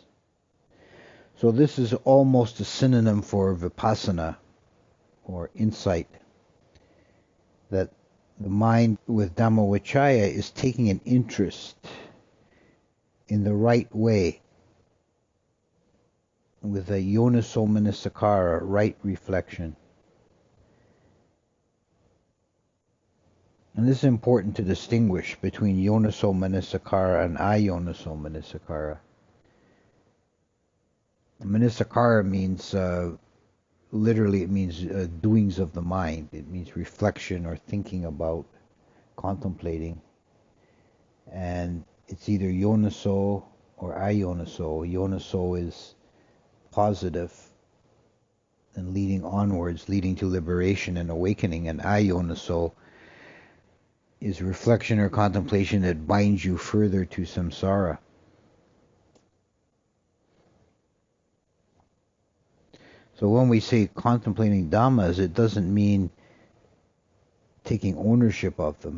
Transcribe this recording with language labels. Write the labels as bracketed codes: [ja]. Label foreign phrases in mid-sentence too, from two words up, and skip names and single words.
[en] So this is almost a synonym for vipassana, or insight, that the mind with Dhammavicaya is taking an interest in the right way, with a [pi] yoniso manasikara, [en] right reflection. And this is important to distinguish between [pi] yoniso manasikara [en] and [pi] ayoniso manasikara. [en] Manasikara means, literally it means doings of the mind. It means reflection or thinking about, contemplating. And it's either yoniso or ayoniso. Yoniso is positive and leading onwards, leading to liberation and awakening, and ayoniso is reflection or contemplation that binds you further to samsara. So when we say contemplating dhammas, it doesn't mean taking ownership of them.